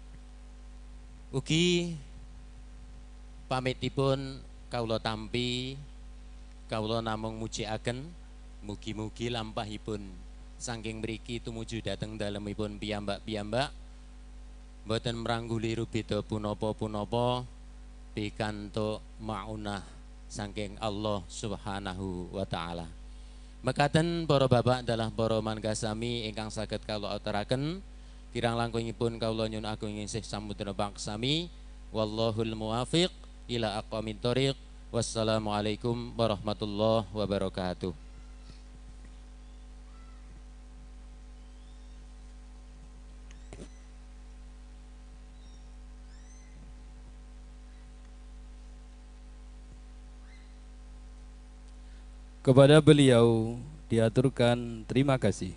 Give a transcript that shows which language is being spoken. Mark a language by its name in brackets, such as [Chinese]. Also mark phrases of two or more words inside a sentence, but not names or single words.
[Javanese] Ugi pamitipun kawula tampi kawula namung mujiaken mugi-mugi lampahipun saking mriki tumuju dhateng dalemipun piyambak-piyambak mboten mrangguli rubeda punapa-punapa pikantuk maunah saking Allah [Arabic] سبحانه وتعالى. [Javanese] Mekaten para bapak dalah para mangasami ingkang saged kawula aturaken kirang langkungipun kawula nyuwun agung sih samudra paksami [Arabic] والله الموفق إلى أقوم الطريق. والسلام عليكم ورحمة الله وبركاته. [Indonesian] Kepada beliau diaturkan terima kasih.